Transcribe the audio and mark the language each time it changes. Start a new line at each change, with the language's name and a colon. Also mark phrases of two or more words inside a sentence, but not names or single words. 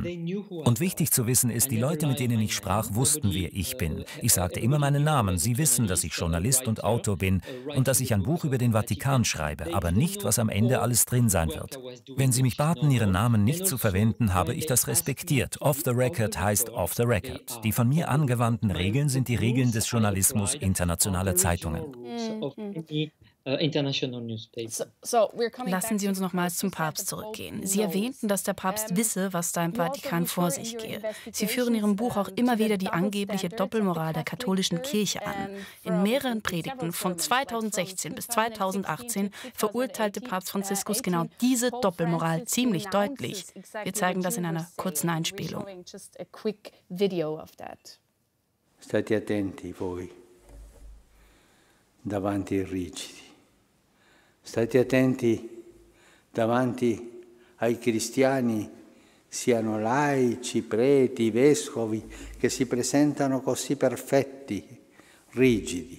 German: Und wichtig zu wissen ist, die Leute, mit denen ich sprach, wussten, wer ich bin. Ich sagte immer meinen Namen. Sie wissen, dass ich Journalist und Autor bin und dass ich ein Buch über den Vatikan schreibe, aber nicht, was am Ende alles drin sein wird. Wenn sie mich baten, ihren Namen nicht zu verwenden, habe ich das respektiert.
English: Off the record
German: heißt
English: off the record.
German: Die von mir angewandten Regeln sind die Regeln des Journalismus internationaler Zeitungen. Lassen Sie uns nochmals zum Papst zurückgehen. Sie erwähnten, dass der Papst wisse, was da im Vatikan vor sich gehe. Sie führen in Ihrem Buch auch immer wieder die angebliche Doppelmoral der katholischen Kirche an. In mehreren Predigten von 2016 bis 2018 verurteilte Papst Franziskus genau diese Doppelmoral ziemlich deutlich. Wir zeigen das in einer kurzen Einspielung.
Italian: State attenti voi davanti ai rigidi. State attenti davanti ai cristiani, siano laici, preti, vescovi, che si presentano così perfetti, rigidi.